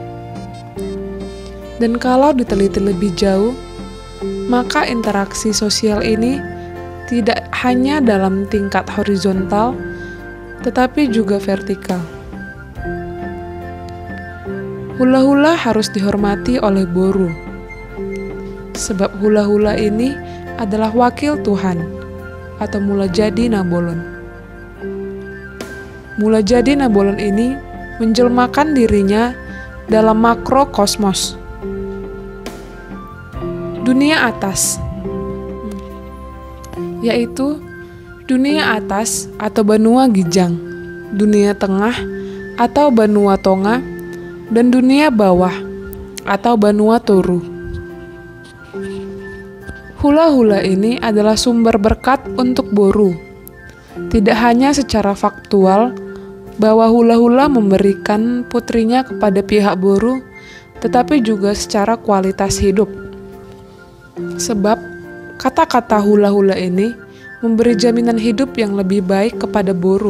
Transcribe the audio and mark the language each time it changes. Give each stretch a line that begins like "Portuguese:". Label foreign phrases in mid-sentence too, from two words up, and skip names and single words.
Indonesian: Dan kalau diteliti lebih jauh, maka interaksi sosial ini tidak hanya dalam tingkat horizontal, tetapi juga vertikal. Hula-hula harus dihormati oleh boru, sebab hula-hula ini adalah wakil Tuhan, atau mula jadi Nabolon. Mula jadi Nabolon ini menjelmakan dirinya dalam makrokosmos, dunia atas, yaitu dunia atas atau benua Gijang, dunia tengah atau benua Tonga, dan dunia bawah atau benua Toru. Hula-hula ini adalah sumber berkat untuk Boru. Tidak hanya secara faktual bahwa hula-hula memberikan putrinya kepada pihak Boru, tetapi juga secara kualitas hidup. Sebab kata-kata hula-hula ini memberi jaminan hidup yang lebih baik kepada Boru.